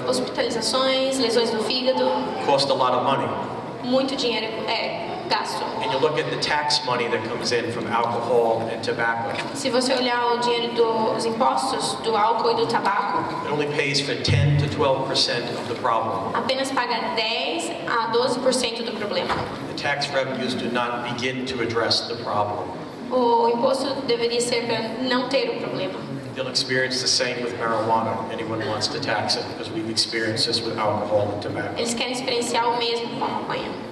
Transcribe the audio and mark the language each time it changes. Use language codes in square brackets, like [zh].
[pt] hospitalizações, lesões no fígado, [en] cost a lot of money. [pt] muito dinheiro é gasto. [en] And you look at the tax money that comes in from alcohol and tobacco. [pt] Se você olhar o dinheiro dos impostos do álcool e do tabaco, [en] It only pays for 10 to 12% of the problem. [pt] apenas paga 10 a 12% do problema. [en] The tax revenues do not begin to address the problem. [pt] O imposto deveria ser para não ter o problema. [en] They'll experience the same with marijuana. Anyone who wants to tax it, because we've experienced this with alcohol and tobacco. [pt] Eles querem experienciar o mesmo com a maconha.